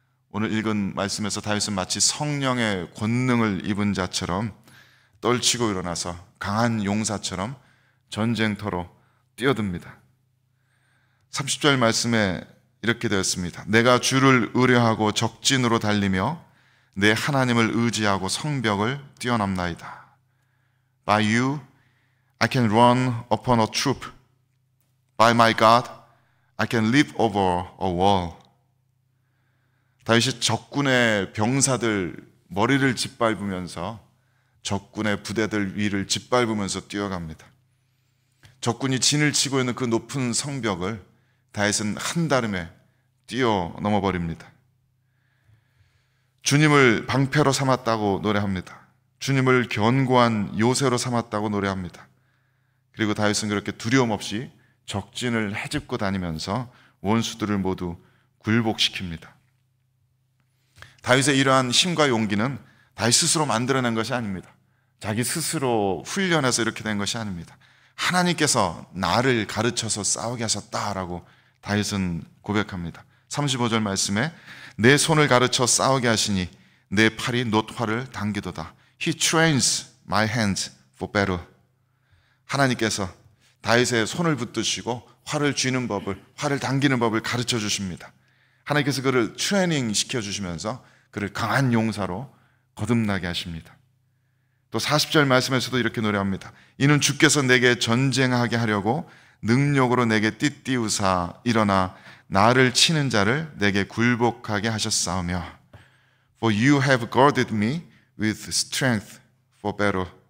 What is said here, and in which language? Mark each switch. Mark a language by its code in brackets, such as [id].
[ko] 오늘 읽은 말씀에서 다윗은 마치 성령의 권능을 입은 자처럼 떨치고 일어나서 강한 용사처럼 전쟁터로 뛰어듭니다. 30절 말씀에 이렇게 되었습니다. 내가 주를 의뢰하고 적진으로 달리며 내 하나님을 의지하고 성벽을 뛰어넘나이다. [en] By you I can run upon a troop. By my God I can leap over a wall. [ko] 다윗이 적군의 병사들 머리를 짓밟으면서 적군의 부대들 위를 짓밟으면서 뛰어갑니다. 적군이 진을 치고 있는 그 높은 성벽을 다윗은 한달음에 뛰어넘어 버립니다. 주님을 방패로 삼았다고 노래합니다. 주님을 견고한 요새로 삼았다고 노래합니다. 그리고 다윗은 그렇게 두려움 없이 적진을 헤집고 다니면서 원수들을 모두 굴복시킵니다. 다윗의 이러한 힘과 용기는 다윗 스스로 만들어낸 것이 아닙니다. 자기 스스로 훈련해서 이렇게 된 것이 아닙니다. 하나님께서 나를 가르쳐서 싸우게 하셨다라고 다윗은 고백합니다. 35절 말씀에 내 손을 가르쳐 싸우게 하시니 내 팔이 놋활을 당기도다. [en] He trains my hands for battle. [ko] 하나님께서 다윗의 손을 붙드시고 활을 쥐는 법을, 활을 당기는 법을 가르쳐 주십니다. 하나님께서 그를 트레이닝 시켜주시면서 그를 강한 용사로 거듭나게 하십니다. 또 40절 말씀에서도 이렇게 노래합니다. 이는 주께서 내게 전쟁하게 하려고 능력으로 내게 띠띠우사 일어나 나를 치는 자를 내게 굴복하게 하셨사오며 [en] For you have girded me with strength for battle.